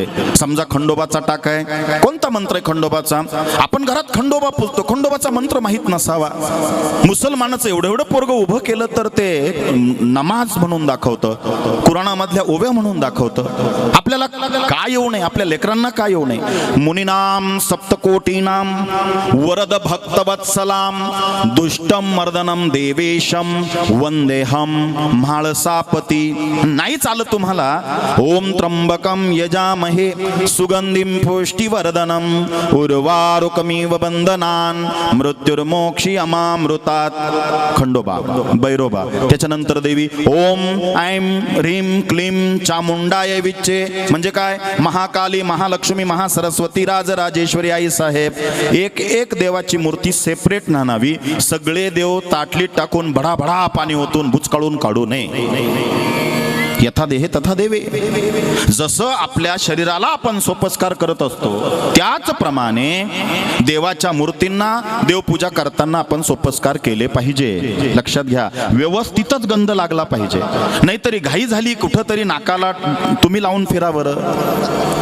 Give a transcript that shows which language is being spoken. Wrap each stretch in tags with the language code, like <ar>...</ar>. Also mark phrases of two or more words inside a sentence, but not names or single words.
<mr>समजा खंडोबाचा टाक आहे, कोणता मंत्र आहे खंडोबाचा? आपण घरात खंडोबा पुजतो, खंडोबाचा मंत्र माहित नसावा. मुसलमानाचं एवढं पोरगं उभं केलं तर ते नमाज म्हणून दाखवतं, कुराणामधल्या ओव्या म्हणून दाखवतं. आपल्याला काय येऊ नये, आपल्या लेकरांना काय येऊ नये?</mr> <sa>मुनीनाम सप्तकोटीनाम वरद भक्तवत्सलाम दुष्टम मर्दनम देवेशम वंदेहम म्हाळसापती.</sa> <mr>नाही चालत तुम्हाला?</mr> <sa>ओम त्र्यंबकम यजामहे सुगंधिम पुष्टिवर्धनम उर्वारुकमिव बंधनान मृत्युर्मोक्षी अमामृतात.</sa> <mr>खंडोबा, भैरोबा. त्याच्यानंतर देवी</mr> <sa>ओम ऐं ह्रीं क्लीं चामुंडाय विच्चे,</sa> <mr>म्हणजे काय? महाकाली, महालक्ष्मी, महासरस्वती, राजराजेश्वरी आई साहेब. एक देवाची मूर्ती सेपरेट नानावी. सगळे देव ताटलीत टाकून भडाभडा पाणी ओतून बुचकाळून काढू नये.</mr> <sa>यथा देहे तथा देवे.</sa> <mr>जसं आपल्या शरीराला आपण सोपस्कार करत असतो त्याचप्रमाणे देवाच्या मूर्तींना देवपूजा करताना आपण सोपस्कार केले पाहिजे. लक्षात घ्या, व्यवस्थितच गंध लागला पाहिजे. नाहीतरी घाई झाली कुठंतरी नाकाला तुम्ही लावून फिरा बरं.</mr>